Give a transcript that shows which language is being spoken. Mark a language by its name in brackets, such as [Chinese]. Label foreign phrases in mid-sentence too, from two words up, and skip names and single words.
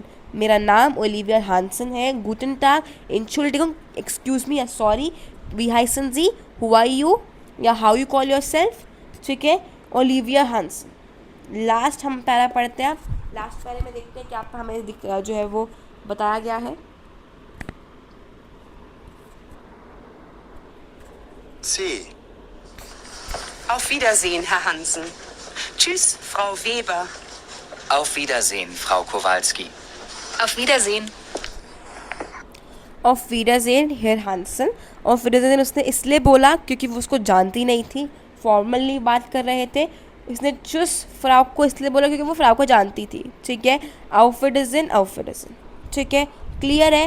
[Hindi] मेरा नाम ओलिविया हांसन है. [German] Guten Tag, Entschuldigung, [English] excuse me [Hindi] या सॉरी. [German] Wie heißen Sie, [English] who are you या how you call yourself. [Hindi] ठीक है, ओलिविया हांसन. लास्ट हम पैरा पढ़ते हैं. लास्ट पैरे में देखते हैं क्या हमें जो है वो बताया गया है. C. [German] Auf Wiedersehen, Herr Hansen. Tschüss, Frau Weber. Auf Wiedersehen, Frau Kowalski. Auf Wiedersehen. Auf Wiedersehen Herr Hansen. Auf Wiedersehen [Hindi] उसने इसलिए बोला क्योंकि वो उसको जानती नहीं थी, फॉर्मली बात कर रहे थे. इसने [German] Tschüss Frau [Hindi] को इसलिए बोला क्योंकि वो फ्राउ को जानती थी. ठीक है, [German] Auf Wiedersehen. [Hindi] ठीक है, क्लियर है.